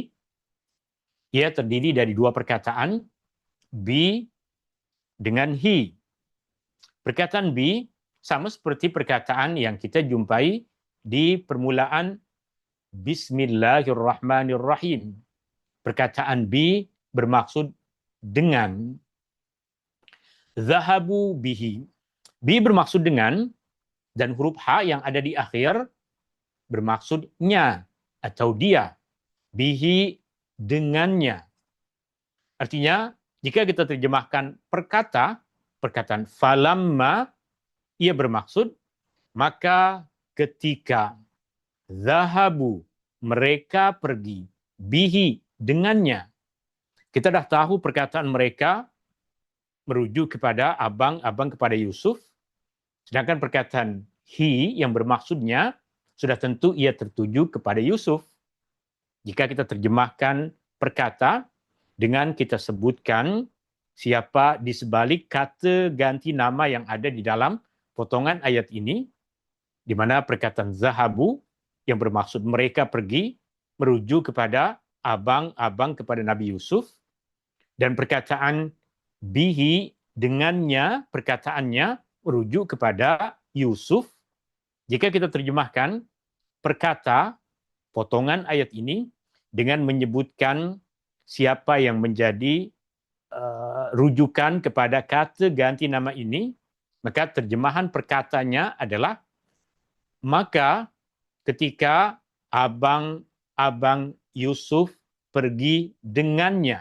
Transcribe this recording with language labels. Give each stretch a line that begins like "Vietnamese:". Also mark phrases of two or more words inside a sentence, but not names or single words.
Malay: Ia terdiri dari dua perkataan, bi dengan hi. Perkataan bi sama seperti perkataan yang kita jumpai di permulaan Bismillahirrahmanirrahim. Perkataan bi bermaksud dengan.
Arabic: Zahabu bihi.
Malay: Bi bermaksud dengan, dan huruf ha yang ada di akhir bermaksud nya atau dia. Bihi, dengannya. Artinya, jika kita terjemahkan perkataan falamma, ia bermaksud maka ketika. Zahabu, mereka pergi.
Arabic: Bihi,
Malay: dengannya. Kita dah tahu perkataan mereka merujuk kepada abang-abang kepada Yusuf. Sedangkan perkataan hi yang bermaksudnya sudah tentu ia tertuju kepada Yusuf. Jika kita terjemahkan perkata dengan kita sebutkan siapa di sebalik kata ganti nama yang ada di dalam potongan ayat ini, di mana perkataan zahabu yang bermaksud mereka pergi merujuk kepada abang-abang kepada Nabi Yusuf, dan perkataan bihi dengannya, perkataannya merujuk kepada Yusuf. Jika kita terjemahkan perkata potongan ayat ini dengan menyebutkan siapa yang menjadi rujukan kepada kata ganti nama ini, maka terjemahan perkatanya adalah maka ketika abang-abang Yusuf pergi dengannya.